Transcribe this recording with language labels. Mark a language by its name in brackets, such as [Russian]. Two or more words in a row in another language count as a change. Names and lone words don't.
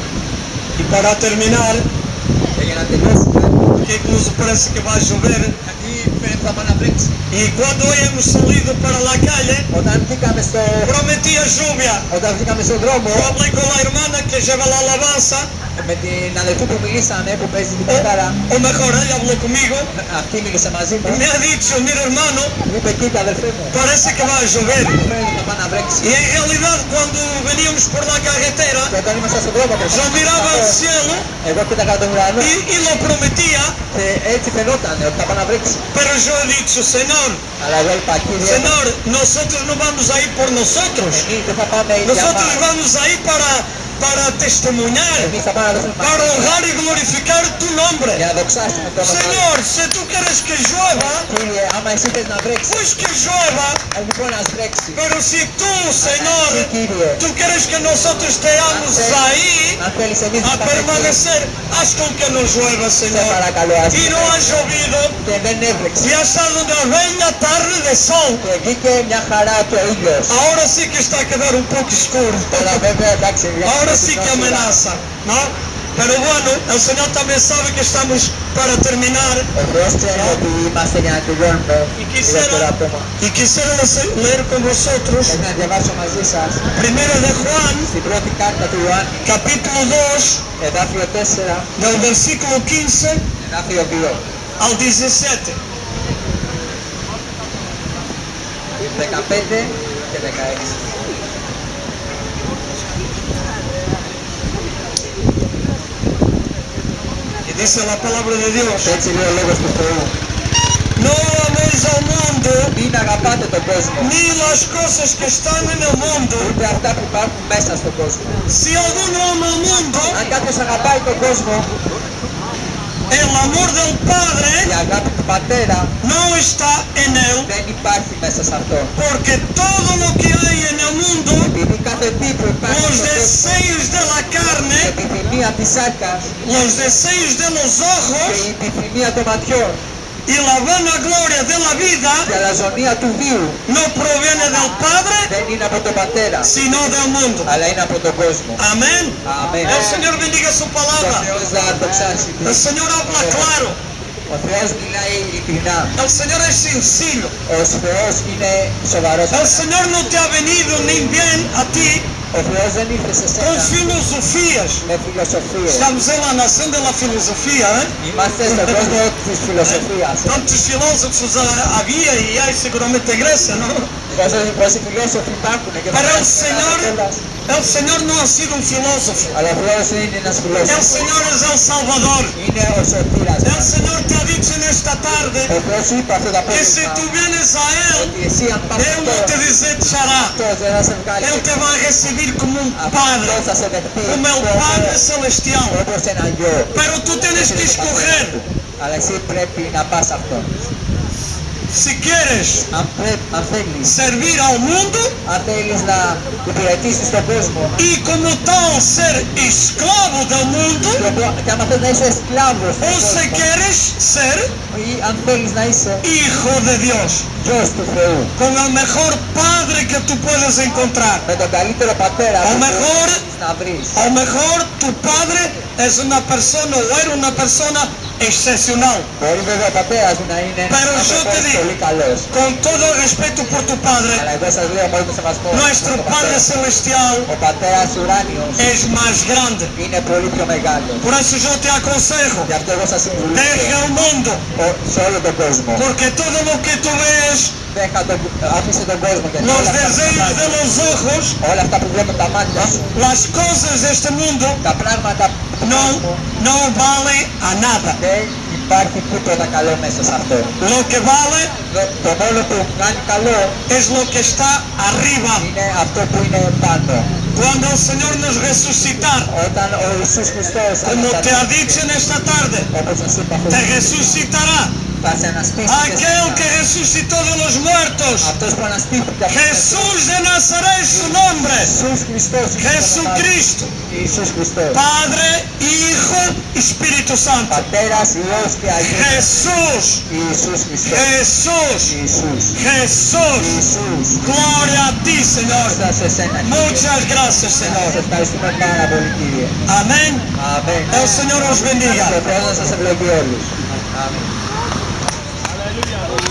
[Spanish] Y para terminar, [Greek] Και για να τελειώσουμε, [Spanish] que incluso parece que va a llover, [Greek] γιατί θα πάνε να βρέξει. [Spanish] Y cuando hemos salido para la calle, [Greek] Όταν βγήκαμε [Spanish] prometía lluvia. [Greek] όταν βγήκαμε στον δρόμο, [Spanish] Yo hablé con la hermana que lleva la alabanza, [Greek] με την αδελφή που μιλήσαμε, που παίζει την κιθάρα, [Spanish] o mejor ella habló conmigo, [Greek] αυτή μίλησε μαζί μου, [Spanish] me ha dicho, mira hermano, [Greek] μου είπε κοίτα αδελφέ μου, [Spanish] parece que va a llover. [Greek] φαίνεται θα πάνε να βρέξει. [Spanish] Y en realidad cuando veníamos por la carretera, [Greek] Και όταν ήμασταν στον δρόμο, [Spanish] yo miraba al cielo [Greek] εγώ κοίταγα τον ουρανό [Spanish] y lo prometía, [Greek] και έτσι φαινόταν ότι θα πάνε να βρέξει. [Spanish] pero yo he dicho, Señor, [Greek] Αλλά εγώ είπα, Κύριε, [Spanish] Señor, nosotros no vamos a ir por nosotros, [Greek] εμείς δεν θα πάμε για [Spanish] nosotros [Greek] μας. [Spanish] vamos a ir para testimoniar, [Greek] Εμείς θα πάμε να δώσουμε [Spanish] para [Greek] μαρτυρία [Spanish] honrar y glorificar tu nombre. [Greek] για να δοξάσουμε το όνομα σου. [Spanish] Señor, si tú quieres que llueva, [Greek] Κύριε, άμα εσύ θες να βρέξει, [Spanish] pues que llueva, [Greek] λοιπόν να βρέξει. [Spanish] pero si tú, [Greek] Εσύ, [Spanish] Señor, [Greek] Κύριε, [Spanish] tú quieres que nosotros estemos ahí [Greek] αν θέλεις εμείς [Spanish] a [Greek] να πάμε εκεί, [Spanish] permanecer, haz con que no llueva, [Greek] σε [Spanish] Señor. [Greek] παρακαλώ, ας [Spanish] Y no ha llovido, [Greek] και δεν έβρεξε. [Spanish] y ha estado una bella tarde de sol. [Greek] Και βγήκε μια χαρά και ο ήλιος. [Spanish] Ahora sí que está a quedar un poco oscuro. [Greek] Τώρα βέβαια εντάξει, [Spanish] Ahora sí que amenaza, ¿no? Pero bueno, el Señor también sabe que estamos para terminar. [Greek] Ο Θεός ξέρει ότι είμαστε για να τελειώνουμε λιγότερο ακόμα. [Spanish] Y quisiera leer con vosotros [Greek] Θέλω να διαβάσω μαζί σας [Spanish] Primera de Juan, [Greek] στην πρώτη κάρτα του Ιωάννη, [Spanish] capítulo 2, [Greek] εδάφιο 4, [Spanish] del versículo 15 [Greek] εδάφιο 2, [Spanish] al 17. [Greek] 15 και 16. [Spanish] Y dice la palabra de Dios: [Greek] Και έτσι λέει ο λόγος του Θεού. [Spanish] No améis al mundo, [Greek] Μην αγαπάτε τον κόσμο, [Spanish] ni las cosas que están en el mundo. [Greek] ούτε αυτά που υπάρχουν μέσα στον κόσμο. [Spanish] Si alguno ama al mundo, [Greek] Αν κάποιος αγαπάει τον κόσμο, [Spanish] el amor del Padre [Greek] η αγάπη του Πατέρα [Spanish] no está en él, [Greek] δεν υπάρχει μέσα σε αυτό. [Spanish] porque todo lo que hay en el mundo, [Greek] Επειδή κάθε τι που υπάρχει [Spanish] los [Greek] στον κόσμο, [Spanish] deseos de la [Greek] η [Spanish] carne, [Greek] επιθυμία της σάρκας [Spanish] los deseos de los [Greek] και [Spanish] ojos [Greek] η επιθυμία των ματιών [Spanish] y la vanagloria de la vida [Greek] και η αλαζονία του βίου [Spanish] no proviene del Padre, [Greek] δεν είναι από τον Πατέρα, [Spanish] sino del mundo. [Greek] αλλά είναι από τον κόσμο. [Spanish] Amén. [Greek] Αμήν. [Spanish] El Señor bendiga su [Greek] Ο [Spanish] palabra. [Greek] Θεός να δοξάσει. [Spanish] El Señor habla claro. [Greek] Ο Θεός μιλάει ειλικρινά. [Spanish] El Señor es sencillo. [Greek] Ο Θεός είναι σοβαρός. [Spanish] El Señor no te ha venido ni bien a ti [Greek] Ο Θεός δεν ήρθε σε [Spanish] con [Greek] σένα [Spanish] filosofías. [Greek] με φιλοσοφίες. [Spanish] Estamos en la nación de la filosofía, ¿eh? [Greek] Είμαστε στον κόσμο της φιλοσοφίας. [Spanish] Tantos filósofos había y hay seguramente en Grecia, ¿no? [Greek] Πόσοι φιλόσοφοι υπάρχουν και [Spanish] Pero el [Greek] μας [Spanish] Señor, [Greek] κιόλας. [Spanish] el Señor no ha sido un filósofo. [Greek] Αλλά ο Θεός δεν είναι ένας [Spanish] El [Greek] φιλόσοφος. [Spanish] Señor es el Salvador. [Greek] Είναι ο σωτήρας [Spanish] El [Greek] μας. [Spanish] Señor te ha dicho en esta tarde [Greek] Ο Θεός σου είπε αυτό το [Spanish] que si [Greek] απόγευμα [Spanish] tú vienes a Él, [Greek] ότι εσύ αν πας [Spanish] Él no te [Greek] αυτό, [Spanish] desechará. [Greek] αυτός δεν θα σε βγάλει. [Spanish] Él te va a recibir como un [Greek] Αυτός [Spanish] Padre, [Greek] θα σε δεχτεί [Spanish] como el Padre celestial. [Greek] όπως ένα γιο. [Spanish] Pero tú tienes que escoger [Greek] Αλλά εσύ πρέπει να πας αυτό. [Spanish] si quieres [Greek] Αν θέλεις, [Spanish] servir al mundo [Greek] αν θέλεις να υπηρετήσεις τον κόσμο [Spanish] y como tal ser esclavo del mundo, [Greek] και άμα θες να είσαι σκλάβος [Spanish] o si quieres ser [Greek] ή αν θέλεις να είσαι [Spanish] hijo de Dios, [Greek] γιος του Θεού [Spanish] con el mejor Padre que tú puedes encontrar. [Greek] με τον καλύτερο πατέρα [Spanish] O [Greek] που [Spanish] mejor, [Greek] μπορείς να βρεις. [Spanish] o mejor tu Padre es una persona o era una persona excepcional. [Greek] Μπορεί βέβαια ο πατέρας μου να είναι ένας [Spanish] Pero yo te [Greek] άνθρωπος [Spanish] digo, [Greek] πολύ καλός. [Spanish] con todo el respeto por tu Padre, [Greek] Αλλά εγώ σας λέω μόνο το σεβασμό [Spanish] nuestro [Greek] στον [Spanish] Padre [Greek] πατέρα. [Spanish] Celestial [Greek] Ο πατέρας ουράνιος [Spanish] es más grande. [Greek] είναι πολύ πιο μεγάλος. [Spanish] Por eso yo te aconsejo, [Greek] Γι' αυτό εγώ σας συμβουλίζω [Spanish] deja el mundo, [Greek] σε όλο τον κόσμο. [Spanish] porque todo lo que tú ves, [Greek] Άφησε τον κόσμο γιατί [Spanish] los [Greek] όλα αυτά που [Spanish] deseos de [Greek] βλέπουν, [Spanish] los ojos, [Greek] όλα αυτά που βλέπουν τα μάτια σου, [Spanish] las cosas de este mundo, [Greek] τα πράγματα του [Spanish] no, [Greek] κόσμου, [Spanish] no vale a nada. [Greek] δεν υπάρχει τίποτα καλό μέσα σε αυτό. [Spanish] Lo que vale [Greek] Το μόνο που κάνει καλό [Spanish] es lo que está arriba. [Greek] είναι αυτό που είναι πάνω. [Spanish] Cuando el Señor nos resucitar, [Greek] Όταν ο Ιησούς Χριστός [Spanish] como te ha dicho en esta tarde, [Greek] όπως σας είπα [Spanish] te resucitará. [Greek] θα σε αναστήσει και [Spanish] Aquel que [Greek] εσένα. [Spanish] resucitó de los muertos, [Greek] Αυτός που αναστήθηκε από τους [Spanish] Jesús de Nazaret, su nombre, [Greek] Ιησούς Χριστός, [Spanish] Jesucristo, [Greek] Ιησούς Χριστός. [Spanish] Padre, Hijo, Espíritu Santo. [Greek] Πατέρας, Υιός και Αγίας. [Spanish] Jesús, [Greek] Ιησούς Χριστός. [Spanish] Jesús, [Greek] Ιησούς. [Spanish] Jesús. [Greek] Ιησούς. [Spanish] Gloria a ti, Señor. [Greek] Σας εσένα, Κύριε. [Spanish] Muchas gracias, [Greek] Σας [Spanish] Señor. [Greek] ευχαριστούμε πάρα πολύ, Κύριε. [Spanish] Amén. [Greek] Αμήν. [Spanish] El Señor os bendiga. [Greek] Ο Θεός να σας ευλογεί όλους. Αμήν.